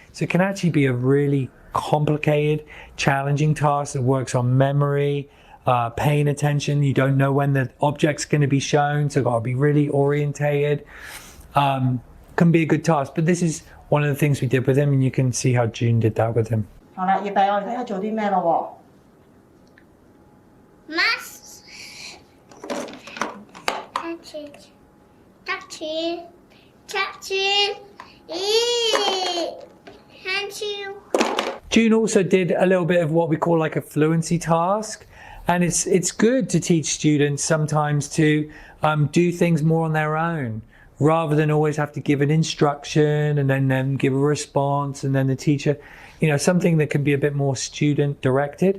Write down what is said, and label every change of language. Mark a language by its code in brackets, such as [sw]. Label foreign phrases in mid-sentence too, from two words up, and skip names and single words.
[en] So it can actually be a really complicated, challenging task that works on memory, paying attention. You don't know when the object's going to be shown, so got to be really orientated. Can be a good task, but this is one of the things we did with him, and you can see how June did that with him. [yue] 好啦，葉弟，我哋睇下做啲咩咯 [en] Mass. Touch it. Touch it. Touch it. Touch you. June also did a little bit of what we call like a fluency task, and it's good to teach students sometimes to do things more on their own, rather than always have to give an instruction and then give a response and then the teacher, something that can be a bit more student directed.